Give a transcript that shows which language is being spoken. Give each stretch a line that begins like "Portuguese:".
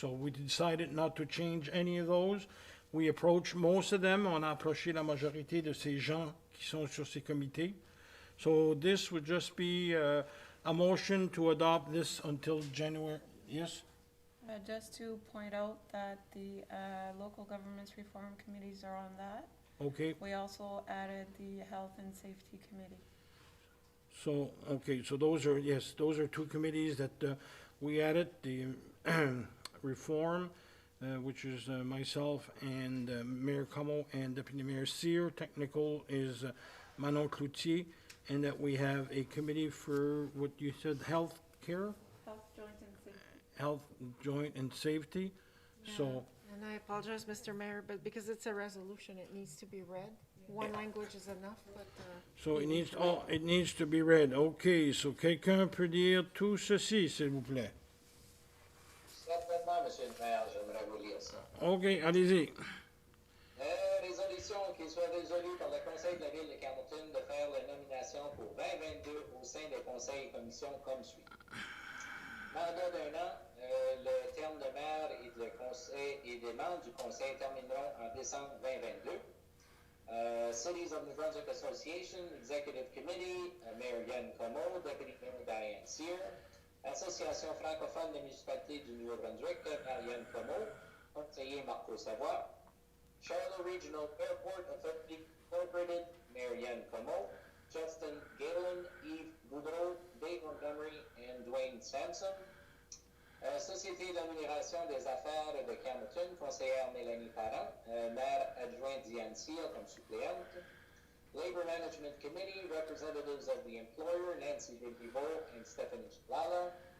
English: So we decided not to change any of those. We approached most of them.
French: On a approché la majorité de ces gens qui sont sur ces comités.
English: So this would just be a motion to adopt this until January. Yes? Just to point out that the local governments reform committees are on that. Okay. We also added the health and safety committee. So, okay, so those are, yes, those are two committees that we added, the reform, which is myself and Mayor Como and Deputy Mayor Cyr. Technical is Manon Cloutier, and that we have a committee for what you said, health care? Health, joint and safety. Health, joint, and safety. So, And I apologize, Mr. Mayor, but because it's a resolution, it needs to be read. One language is enough, but, so it needs to be read. Okay, so
French: quelqu'un peut dire tout ceci, s'il vous plaît. Certainement, Monsieur le maire, j'aimerais vous lire ça. Ok, allez-y. Résolution qui soit résolue par le Conseil de la Ville de Carleton de faire la nomination pour 2022 au sein des conseils et commissions comme suit. Mandat d'1 an, le terme de maire et des membres du conseil termineront en décembre 2022.
English: Cities of New Brunswick Association, Executive Committee, Mayor Yann Como, Deputy Mayor Diane Cyr.
French: Association francophone des municipalités du Nouveau-Brunswick, Marianne Como, conseiller Marco Savoie.
English: Charlotte Regional Airport Authority Incorporated, Marianne Como. Justin Galen, Yves Boudreau, Dave Montgomery, and Dwayne Sampson.
French: Société d'amélioration des affaires de Camerton, conseillère Mélanie Parent, maire adjoint Diane Cyr comme suppléante.
English: Labor Management Committee, representatives of the employer, Nancy Vivo and Stephanie Lala.